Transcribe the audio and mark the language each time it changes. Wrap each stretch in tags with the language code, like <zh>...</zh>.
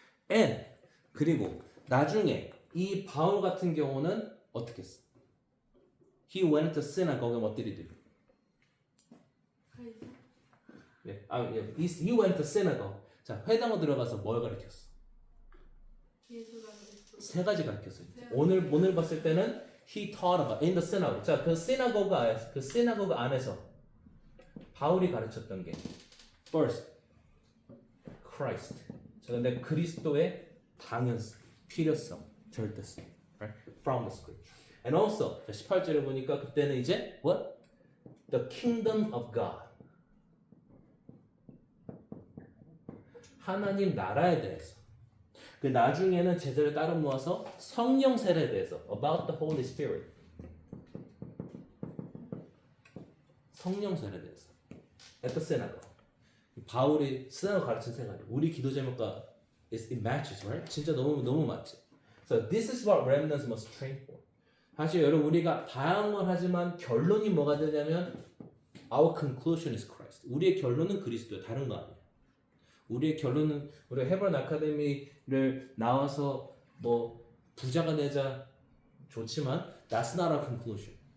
<en>And</en> <ko>그리고 나중에 이 바울 같은 경우는 어떻게 했어?</ko> <en>He went to synagogue. what did he do?</en> <ko>네.</ko> <en>He went to synagogue.</en> <ko>자, 회당으로 들어가서 뭘 가르쳤어? 세 가지 가르쳤어요. 오늘 봤을 때는</ko> <en>he taught about in the synagogue.</en> <ko>자, 그 synagogue 안에서 바울이 가르쳤던 게</ko> <en>first Christ.</en> <ko>자, 근데 그리스도의 당연성, 필요성, 절대성,</ko> <en>right? From the scripture. And also,</en> <ko>18절에 보니까 그때는 이제</ko> <en>what? The kingdom of God.</en> <ko>하나님 나라에 대해서. 그 나중에는 제자를 따로 모아서 성령 세례에 대해서</ko> <en>about the Holy Spirit.</en> <ko>성령 세례에 대해서.</ko> <en>At the synagogue.</en> <ko>바울이 synagogue 가르친 생활이 우리 기도 제목과</ko> <en>it matches, right?</en> <ko>진짜 너무 맞지.</ko> <en>So this is what remnants must train for.</en> <ko>사실 여러분 우리가 다양한 하지만 결론이 뭐가 되냐면</ko> <en>our conclusion is Christ.</en> <ko>우리의 결론은 그리스도예요. 다른 거 아니에요. 우리의 결론은 우리가 헤브론 아카데미를 나와서 뭐 부자가 되자 좋지만</ko> <en>that's not our conclusion.</en>